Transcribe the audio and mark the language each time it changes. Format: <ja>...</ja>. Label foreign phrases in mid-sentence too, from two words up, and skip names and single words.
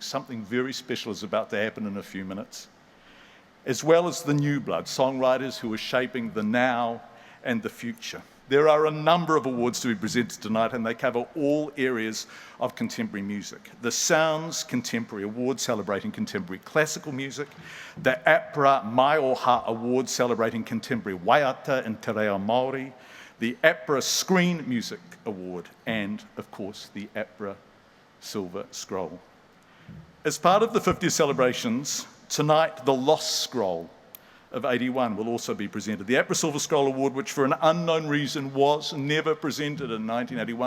<en>Something very special is about to happen in a few minutes, as well as the new blood, songwriters who are shaping the now and the future. There are a number of awards to be presented tonight, and they cover all areas of contemporary music. The Sounds Contemporary Award celebrating contemporary classical music, the APRA Maioha Award celebrating contemporary waiata and</en> <mi>te reo Maori,</mi> <en>the APRA Screen Music Award, and of course the APRA Silver Scroll. As part of the 50th celebrations, tonight, the Lost Scroll of 81 will also be presented. The APRA Silver Scroll Award, which for an unknown reason was never presented in 1981.</en>